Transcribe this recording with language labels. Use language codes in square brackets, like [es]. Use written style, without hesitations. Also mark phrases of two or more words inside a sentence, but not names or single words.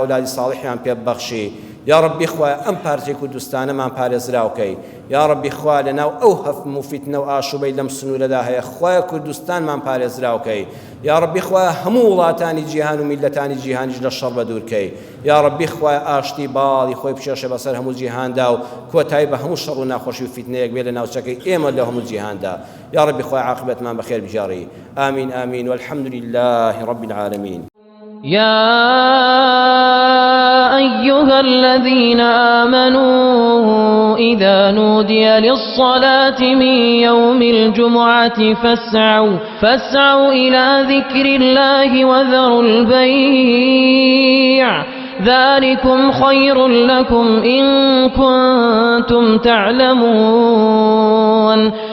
[ckb] ئەولادی ساڵحیان پێ ببەخشی یا ڕەبی خوای ئەم پارچەی کوردستانەمان پارێزراوکەی یا ڕەبی خوای لەناو ئەو هەفم و فیتنە و ئاشوبەی لەم سنوورەدا هەیە خوای کوردستانمان پارێزراوکەی یا ڕەبی خوای هەموو وڵاتانی جیهان و میلەتانی جیهانیش لە شەڕ بەدوورکەی یا ڕەبی خوای ئاشتی باڵی خۆی بچێشە بەسەر هەموو جیهاندا و کۆتایی بە هەموو شەڕ و ناخۆشی و فیتنەیەک بێ لە ناوچەکەی ئێمە لە هەموو جیهاندا یا ڕەبی خوای عاقبەتمان بەخێر بجێڕی ئامین ئامین [ar] والحمد لله رب العالمين. يا أيها الذين آمنوا إذا نودي للصلاة من يوم الجمعة فاسعوا إلى ذكر الله وذروا البيع ذلكم خير لكم إن كنتم تعلمون